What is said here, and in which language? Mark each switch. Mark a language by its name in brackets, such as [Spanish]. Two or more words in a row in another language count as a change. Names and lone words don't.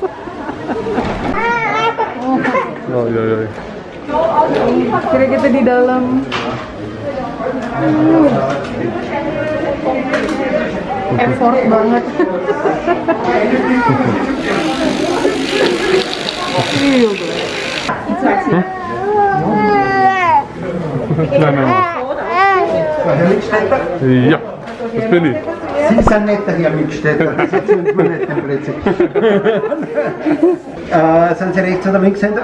[Indonesian] Oh, iya. Akhirnya kita di dalam. effort banget. Iya, [German] Nein, nein. Ja, das bin ich. Sie sind nicht der Herr Mitstädter, das erzählt mir nicht den Blödsinn. Sind Sie Rechts- oder Linkshänder?